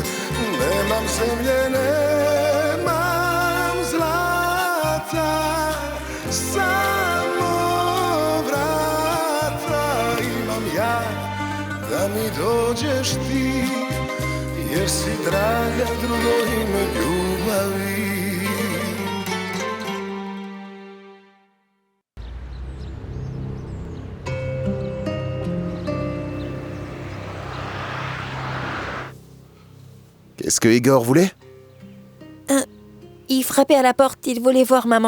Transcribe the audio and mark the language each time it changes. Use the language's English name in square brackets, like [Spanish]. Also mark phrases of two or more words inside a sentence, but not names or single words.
[Serbian] Nemam zemlje, nemam zlata, samo vrata imam ja, da mi dođeš ti, jer si draga drugo ime ljubavi. [French] Qu'est-ce que Igor voulait? Il frappait à la porte, il voulait voir maman.